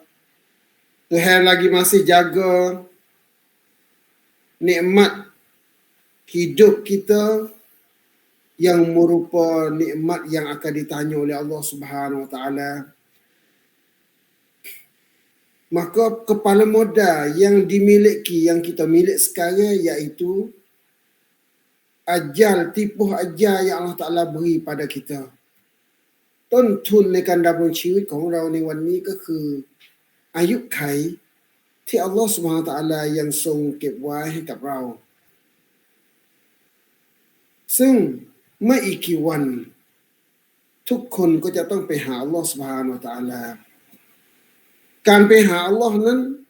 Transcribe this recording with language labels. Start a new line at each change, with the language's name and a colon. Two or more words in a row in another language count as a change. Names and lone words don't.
Malay: Tuhan lagi masih jaga nikmat hidup kita yang merupa nikmat yang akan ditanya oleh Allah
Arabic: Subhanahu Wa Ta'ala.
Malay: Maka kepala modal yang dimiliki, yang kita milik sekarang, iaitu ajal, tipuh ajal yang Allah Ta'ala beri pada kita.
Thai: ต้นทุนในการดำรงชีวิตของเราในวันนี้ก็คืออายุไขที่
Arabic: الله سبحانه وتعالى
Thai: ยังทรงเก็บไว้ให้กับเรา ซึ่งไม่อีกกี่วันทุกคนก็จะต้องไปหา
Arabic: الله سبحانه وتعالى
Thai: การไปหาอัลลอฮ์นั้น